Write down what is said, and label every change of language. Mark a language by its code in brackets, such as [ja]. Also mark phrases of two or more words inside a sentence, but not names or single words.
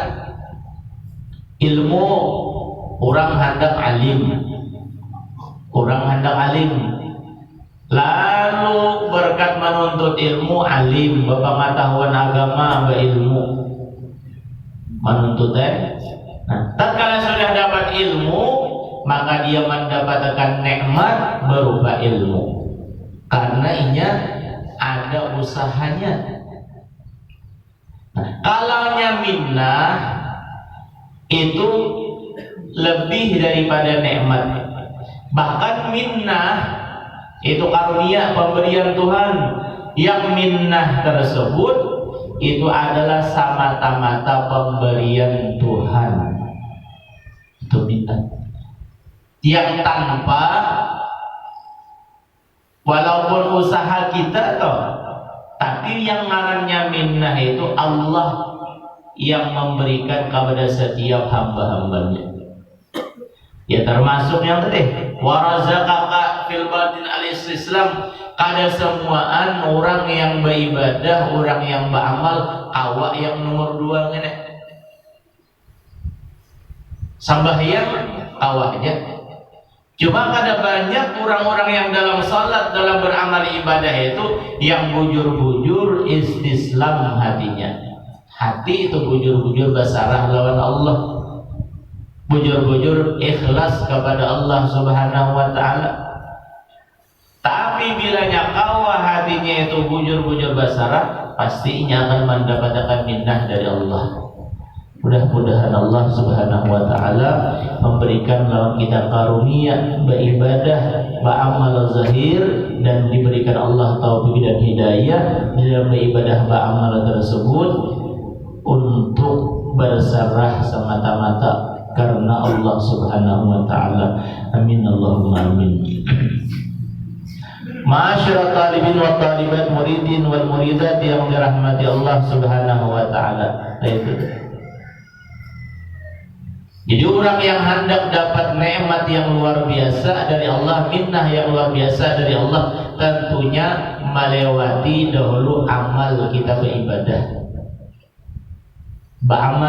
[id] Ilmu, orang hendak alim, lalu berkat menuntut ilmu alim, berpengetahuan agama, berilmu, menuntut Nah, tatkala sudah dapat ilmu, maka dia mendapatkan nikmat berupa ilmu. [bjn] Karena inya ada usahanya. Kalaunya minnah itu lebih daripada nikmat. [id] Bahkan minnah itu karunia pemberian Tuhan. Yang minnah tersebut itu adalah semata-mata pemberian Tuhan. Itu minnah. Yang tanpa, walaupun usaha kita toh, tapi yang ngarannya minnah itu Allah yang memberikan kepada setiap hamba-hambanya. [bjn] Ya termasuk yang tadi [ar] ورزقك في الباطن الإسلام, [bjn] kada semuaan orang yang beribadah, orang yang beramal, awak yang nomor 2 ngene. Sambahyang awaknya. [id] Cuma kada banyak orang-orang yang dalam salat, dalam beramal ibadah itu yang bujur-bujur istislam hatinya. [bjn] Hati itu bujur-bujur basarah lawan Allah, bujur-bujur ikhlas kepada Allah [ar] سبحانه وتعالى. [bjn] Tapi bilanya kawa hatinya itu bujur-bujur basarah, pastinya akan mendapatkan minnah dari Allah. [id] Mudah-mudahan Allah [ar] سبحانه وتعالى [id] memberikan lawan kita karunia beribadah, beramal zahir, dan diberikan Allah taufik dan hidayah dalam beribadah beramal tersebut untuk bersarah semata-mata karena Allah [ar] سبحانه وتعالى. آمين اللهم آمين معاشر الطالبين والطالبات المريدين والمريدات [id] yang dirahmati [ar] الله سبحانه وتعالى. Itu. [id] Jadi orang yang hendak dapat nikmat yang luar biasa dari Allah, minnah yang luar biasa dari Allah, tentunya melewati dahulu amal kita beribadah, beramal.